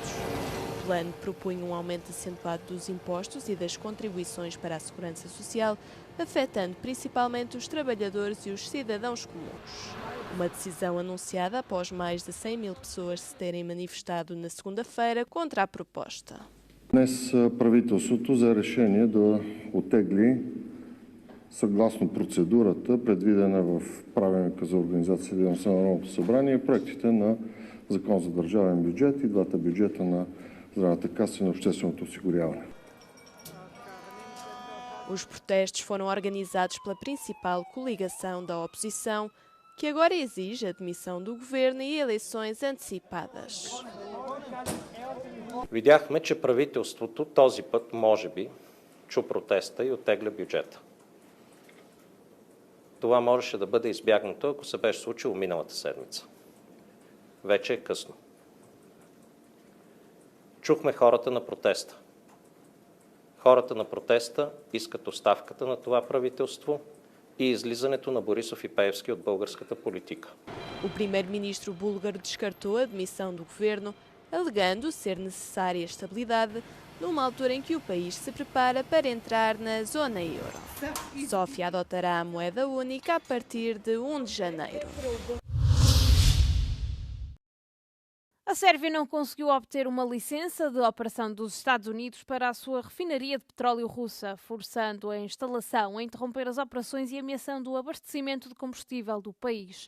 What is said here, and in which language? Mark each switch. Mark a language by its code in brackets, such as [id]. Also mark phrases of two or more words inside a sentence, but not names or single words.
[pt] O plano propunha um aumento acentuado dos impostos e das contribuições para a segurança social, afetando principalmente os trabalhadores и os cidadãos comuns. Uma decisão anunciada após mais de 100 mil pessoas se terem manifestado na segunda-feira contra a proposta. [bg] Днес правителството взе решение да оттегли съгласно процедурата, предвидена в правилника за организация и дейността на Народното събрание, проектите на Закон за държавен бюджет и двата бюджета на Здравната каса и на общественото осигуряване. [pt] Os protestos foram organizados pela principal coligação da oposição, que agora exige a demissão do governo e eleições antecipadas. [bg] Видяхме, че правителството този път, може би, чу протеста и оттегля бюджета. Това можеше да бъде избягнато, ако се беше случило миналата седмица. Вече е късно. Чухме хората на протеста. Хората на протеста искат оставката на това правителство и излизането на Борисов и Пеевски от българската политика. [pt] O primeiro-ministro búlgaro descartou a demissão do governo, alegando ser necessária estabilidade numa altura em que o país se prepara para entrar na zona euro. Sófia adotará a moeda única a partir de 1 de janeiro. A Sérvia não conseguiu obter uma licença de operação dos Estados Unidos para a sua refinaria de petróleo russa, forçando a instalação a interromper as operações e ameaçando o abastecimento de combustível do país.